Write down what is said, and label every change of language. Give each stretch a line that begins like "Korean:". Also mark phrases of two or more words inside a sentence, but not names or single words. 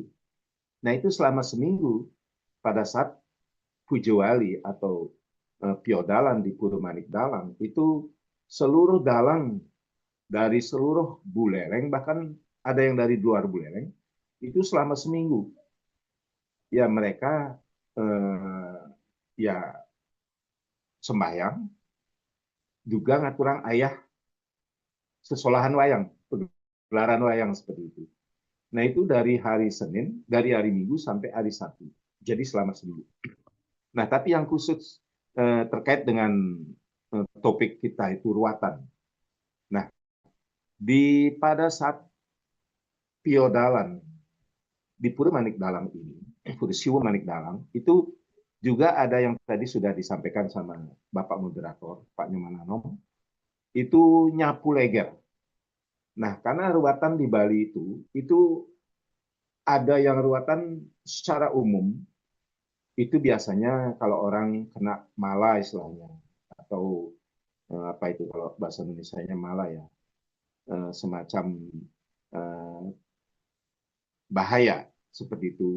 Indonesian: Nah itu selama seminggu pada saat Pujewali atau Piodalan di Pura Manik Dalang itu seluruh dalang dari seluruh Buleleng bahkan ada yang dari luar Buleleng itu selama seminggu ya mereka ya sembahyang, juga
Balinese: ngaturang ayah sesolahan wayang,
Indonesian: gelaran wayang seperti itu. Nah itu dari hari Senin, dari hari Minggu sampai hari Sabtu. Jadi selama seminggu. Nah tapi yang khusus terkait dengan topik kita itu ruatan. Nah pada saat Piodalan di Pura Manik Dalang ini, Pura Siwo Manik Dalang itu juga ada yang tadi sudah disampaikan sama Bapak Moderator, Pak Nyomananom, itu nyapu leger. Nah, karena ruatan di Bali itu ada yang ruatan secara umum, itu biasanya kalau orang kena mala istilahnya, atau apa itu kalau bahasa Indonesianya mala ya, semacam bahaya seperti itu.